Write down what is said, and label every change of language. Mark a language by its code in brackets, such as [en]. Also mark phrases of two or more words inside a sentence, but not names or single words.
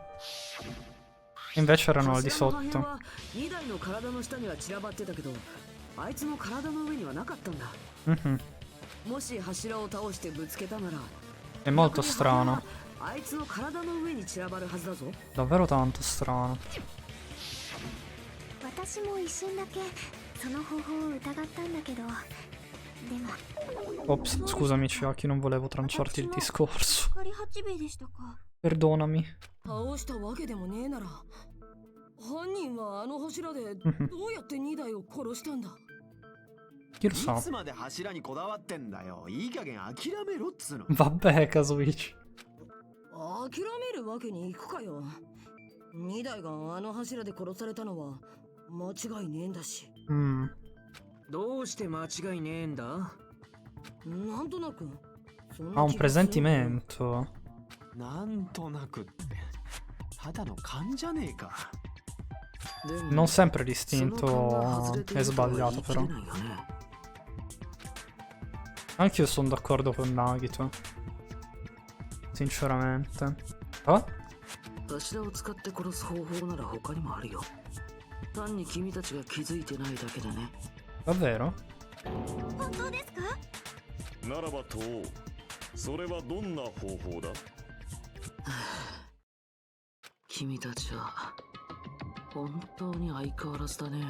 [it] Invece erano al di sotto. È molto strano. Davvero tanto strano. [ja] 私も一瞬だけその方法を疑ったんだけど [it] Ops, scusami Chiaki, non volevo tranciarti il discorso. [ja] 光八兵衛でしたか。 [it] Perdonami. [ja] 倒したわけでもねえなら犯人はあの柱でどうやって2台を殺したんだ。 [it] Chi lo [ja] い [it] sa? [ja] つまで柱にこだわってんだよ。いい加減諦めろっつうの。 [it] Vabbè, Kazuichi. [ja] 諦めるわけにいくかよ。2台があの柱で殺されたのは間違いねえんだし。どうして間違いねえんだ？なんとなく。 [it] Ha un presentimento. [ja] なんとなくってただの勘じゃねえか。 [it] Non sempre l'istinto è sbagliato, però. Anch'io sono d'accordo con Nagito. Sinceramente. Oh? [ja] 柱を使って殺す方法なら他にもあるよ。単に君たちが気づいてないだけでね。 [it] Davvero? [ja] 本当ですか？ならばとそれはどんな方法だ？君たちは本当に相変わらずだね。